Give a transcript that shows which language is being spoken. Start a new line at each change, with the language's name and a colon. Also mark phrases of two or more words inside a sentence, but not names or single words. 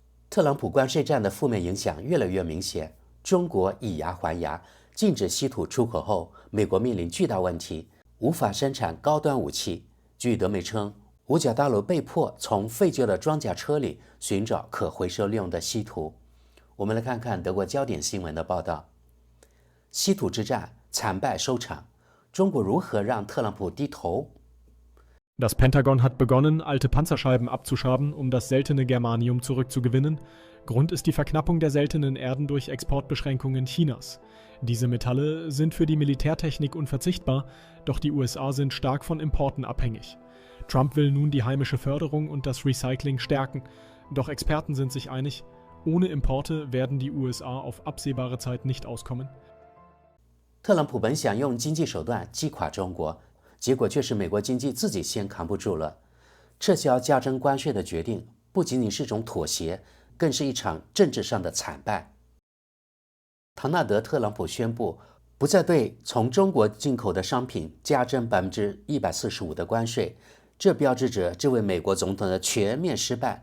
Chinese: 特朗普关税战的负面影响越来越明显。中国以牙还牙，禁止稀土出口后，美国面临巨大问题，无法生产高端武器。据德媒称，五角大楼被迫从废旧的装甲车里寻找可回收利用的稀土。我们来看看德国焦点新闻的报道：稀土之战惨败收场，中国如何让特朗普低头？
German: Das Pentagon hat begonnen, alte Panzerscheiben abzuschaben, um das seltene Germanium zurückzugewinnen. Grund ist die Verknappung der seltenen Erden durch Exportbeschränkungen Chinas. Diese Metalle sind für die Militärtechnik unverzichtbar, doch die USA sind stark von Importen abhängig. Trump will nun die heimische Förderung und das Recycling stärken, doch Experten sind sich einig, ohne Importe werden die USA auf absehbare Zeit nicht auskommen.
Chinese: 特朗普本想用经济手段击垮中国，结果却是美国经济自己先扛不住了。撤销加征关税的决定不仅仅是一种妥协，更是一场政治上的惨败。唐纳德·特朗普宣布不再对从中国进口的商品加征145%的关税，这标志着这位美国总统的全面失败。